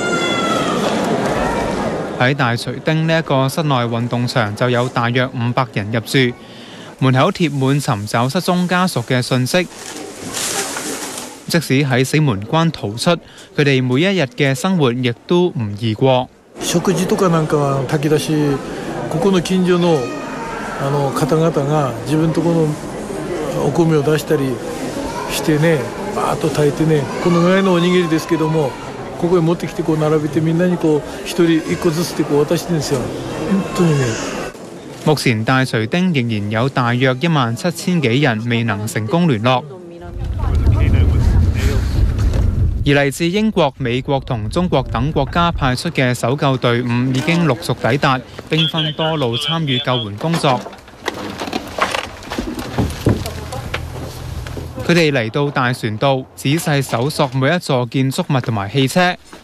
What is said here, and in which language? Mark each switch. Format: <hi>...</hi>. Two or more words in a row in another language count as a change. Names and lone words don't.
<yue>喺大槌町呢一個室內運動場就有大約500人入住，門口貼滿尋找失蹤家屬嘅訊息。即使喺死門關逃出，佢哋每一日嘅生活亦都唔易過。</yue> <ja>食事とかなんかは炊き出し、ここの近所の方々が自分とこのお米を出したりしてね、バーッと炊いてね、このぐらいのおにぎりですけども、ここへ持ってきてこう並べてみんなにこう一人一個ずつでこう渡してるんですよ。本當にね。</ja> <yue>目前大槌町仍然有大約17000幾人未能成功聯絡。而嚟自英國、美國同中國等國家派出嘅搜救隊伍已經陸續抵達，兵分多路參與救援工作。佢哋嚟到大船渡，仔細搜索每一座建築物同埋汽車。</yue>